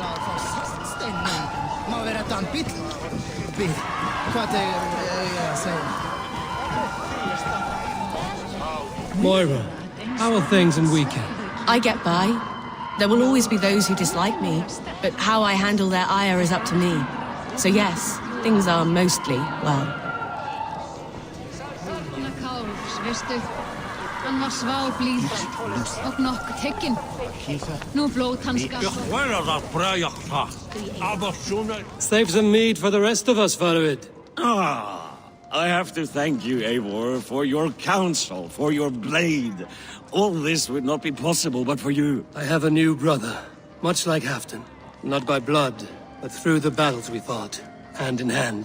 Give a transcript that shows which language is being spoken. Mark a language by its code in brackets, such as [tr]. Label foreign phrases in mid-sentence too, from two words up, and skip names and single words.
[en] Moira, how are things in Weekend? I get by. There will always be those who dislike me, but how I handle their ire is up to me. So yes, things are mostly well. [is] Hann var svalblíð og nokkuð tekinn. Nú blóð hans [en] Save some mead for the rest of us, Faroid. I have to thank you, Eivor, for your counsel, for your blade. All this would not be possible but for you. I have a new brother, much like Halfdan. Not by blood, but through the battles we fought, hand in hand.